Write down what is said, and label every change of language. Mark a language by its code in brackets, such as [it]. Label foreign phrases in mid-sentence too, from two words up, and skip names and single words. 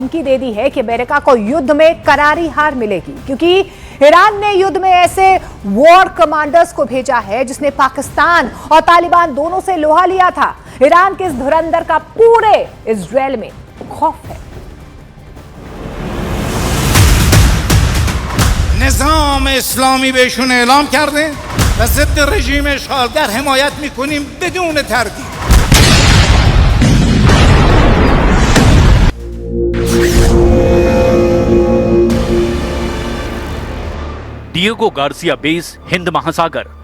[hi] धमकी दे दी है कि अमेरिका को युद्ध में करारी हार मिलेगी, क्योंकि ईरान ने युद्ध में ऐसे [en] war commanders [hi] को भेजा है जिसने पाकिस्तान और तालिबान दोनों से लोहा लिया था। ईरान के इस धुरंधर का पूरे इजरायल में खौफ है। [fa] نظام اسلامی بهشون اعلام کرده و ضد رژیم اشغالگر حمایت میکنیم بدون تردید. [hi] डिएगो गार्सिया बेस, हिंद महासागर।